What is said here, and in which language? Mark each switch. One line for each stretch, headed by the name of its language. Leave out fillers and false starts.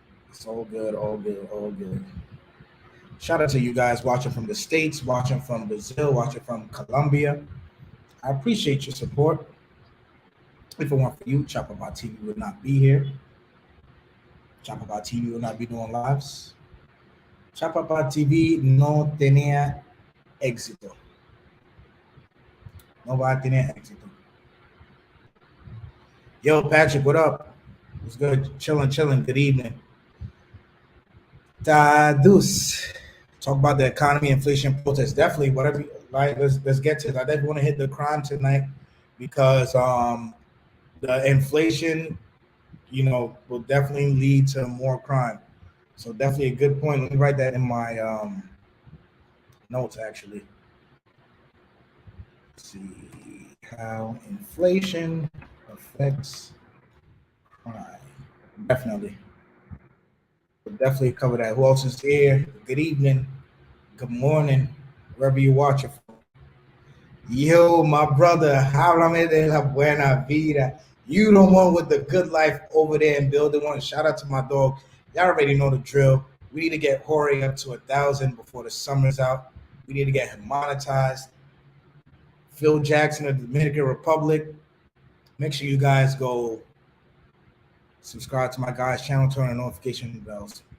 English: It's all good. Shout out to you guys watching from the States, watching from Brazil, watching from Colombia. I appreciate your support. If it weren't for you, Chopper TV would not be here. Chopper TV would not be doing lives.
Spanish: Chopper TV no tenía éxito. No va a tener éxito.
English: Yo, Patrick, what up? What's good? Chilling. Good evening. Tadus. Talk about the economy, inflation, protest. Definitely, whatever. Like, let's get to it. I definitely want to hit the crime tonight because the inflation, will definitely lead to more crime. So definitely a good point. Let me write that in my notes. Actually, let's see how inflation affects crime. Definitely. We'll definitely cover that. Who else is here? Good evening. Good morning. Wherever you're watching from. Yo, my brother,
Spanish: háblame de la buena vida.
English: You the one with the good life over there in Building 1. Shout out to my dog. Y'all already know the drill. We need to get Jorge up to 1,000 before the summer's out. We need to get him monetized. Phil Jackson of the Dominican Republic. Make sure you guys go subscribe to my guy's channel, turn on notification bells.